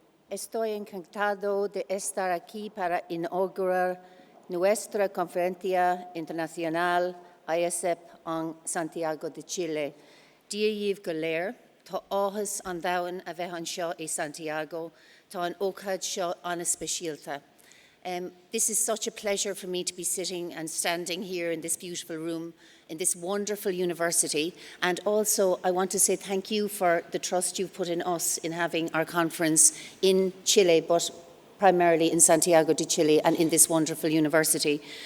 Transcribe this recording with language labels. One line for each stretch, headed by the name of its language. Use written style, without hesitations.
Spanish: Estoy encantado de estar aquí para inaugurar nuestra conferencia internacional AIESEP en Santiago de Chile.
Irish: Díomh go léir, tá áthas an domhain a bheith anseo i Santiago, tá an ócáid seo anna speisialta.
English: This is such a pleasure for me to be sitting and standing here in this beautiful room, in this wonderful university. And also, I want to say thank you for the trust you've put in us in having our conference in Chile, but primarily in Santiago de Chile and in this wonderful university.